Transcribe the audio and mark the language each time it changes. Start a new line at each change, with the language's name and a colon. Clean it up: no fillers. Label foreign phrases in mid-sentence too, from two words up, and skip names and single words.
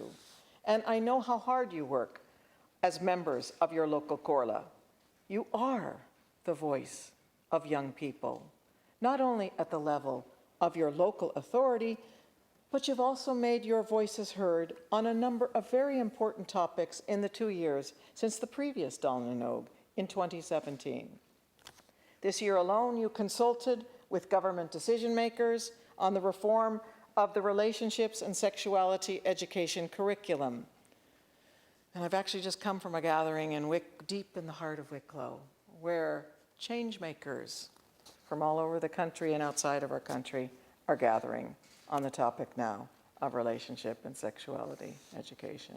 English: And I know how hard you work as members of your local Comhairle. You are the voice of young people, not only at the level of your local authority, but you've also made your voices heard on a number of very important topics in the 2 years since the previous Dáil na nÓg in 2017. This year alone, you consulted with government decision makers on the reform of the relationships and sexuality education curriculum. And I've actually just come from a gathering in deep in the heart of Wicklow, where change makers from all over the country and outside of our country are gathering on the topic now of relationship and sexuality education.